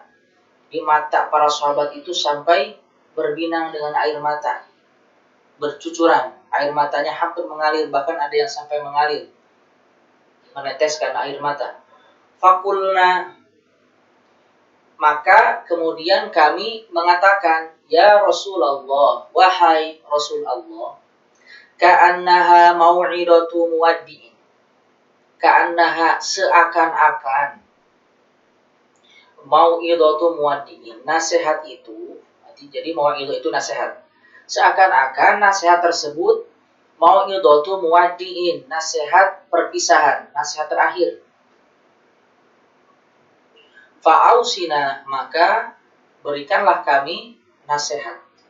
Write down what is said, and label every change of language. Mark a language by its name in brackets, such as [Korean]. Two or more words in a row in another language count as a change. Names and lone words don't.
[Indonesian] Di mata para sahabat itu sampai berbinang dengan air mata, bercucuran, air matanya hampir mengalir, bahkan ada yang sampai mengalir, meneteskan air mata. Fakulna, maka kemudian kami mengatakan, ya Rasulullah, wahai Rasul Allah, [Arabic] كأنها موعظة مودع، كأنها, [Indonesian] seakan-akan, [Arabic] موعظة مودع. [Indonesian] Nasihat itu, jadi mau'idhah itu nasihat. Seakan-akan nasihat tersebut [Arabic] موعظة مودع, [Indonesian] nasihat perpisahan, nasihat terakhir. Fa'ausina, maka berikanlah kami nasihat.